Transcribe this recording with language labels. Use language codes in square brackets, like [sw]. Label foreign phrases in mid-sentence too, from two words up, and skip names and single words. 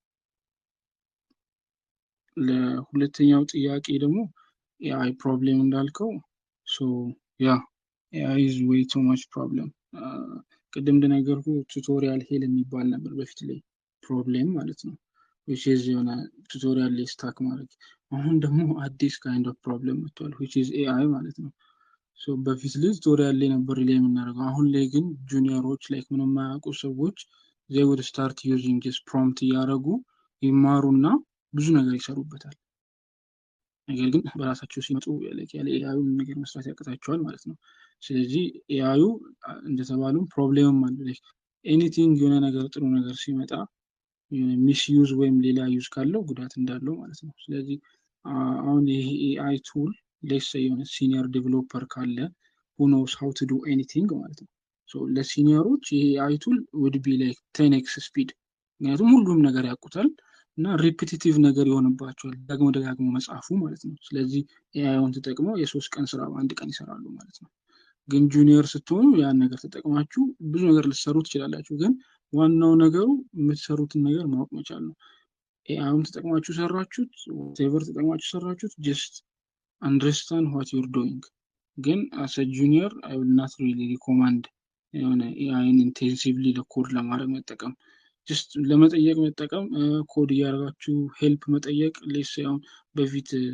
[am] ለሁለተኛው ጥያቄ ደግሞ ኤአይ ፕሮብሌም እንዳልከው ሶ ያ [en] AI is way too much problem። [am] ቅድም እንደነገርኩ ቱቶሪያል ሄል የሚባል ነበር በፊት ላይ ፕሮብሌም ማለት ነው [en] which is [am] የሆነ ቱቶሪያል ላይ ስታክ ማድረግ። አሁን ደግሞ አዲስ [en] kind of problem [am] መጥቷል [en] which is [am] ኤአይ ማለት ነው። ሶ በፊት ላይ ቱቶሪያል ላይ ነበር ላይ የምናደርገው። አሁን ላይ ግን ጁኒየሮች ላይክ ምንም የማያውቁ ሰዎች [en] they would start using this prompt [am] እያደረጉ ይማሩና ብዙ ነገር ይሰሩበታል። ነገር ግን በራሳቸው ሲመጡ ያለ ኤአዩ ነገር መስራት ያቅታቸዋል ማለት ነው። ስለዚህ ኤአዩ እንደተባለው ፕሮብሌምም አለ። ላይክ ኤኒቲንግ የሆነ ነገር ጥሩ ነገር ሲመጣ ሚስዩዝ ወይም ሌላ ዩዝ ካለው ጉዳት እንዳለው ማለት ነው። ስለዚህ አሁን ይሄ ኤአይ ቱል ሌስ የሆነ ሲኒየር ዴቨሎፐር ካለ [en] who knows how to do anything [am] ማለት ነው። ሶ ለሲኒየሮች ይሄ ኤአይ ቱል [en] would be like 10x [am] ስፒድ ምክንያቱም ሁሉም ነገር ያውቁታል እና ሪፒቲቲቭ ነገር ይሆንባቸዋል ደጋግሞ መጻፉ ማለት ነው። ስለዚህ ኤአይውን ተጠቅመው የ3 ቀን ስራ በአንድ ቀን ይሰራሉ ማለት ነው። ግን ጁኒየር ስትሆኑ ያን ነገር ተጠቅማችሁ ብዙ ነገር ልትሰሩ ትችላላችሁ። ግን ዋናው ነገሩ የምትሰሩትን ነገር ማወቅ መቻል ነው። ኤአይውን ተጠቅማችሁ ሰራችሁት ቴቨር ተጠቅማችሁ ሰራችሁት [en] just understand what you're doing። [am] ግን [en] as junior I will not really recommend [am] የሆነ ኤአይን ኢንቴንሲቭሊ ለኮድ ለማድረግ መጠቀም ጀስት ለመጠየቅ መጠቀም ኮድ እያደረጋችሁ ሄልፕ መጠየቅ ሌስ አሁን በፊት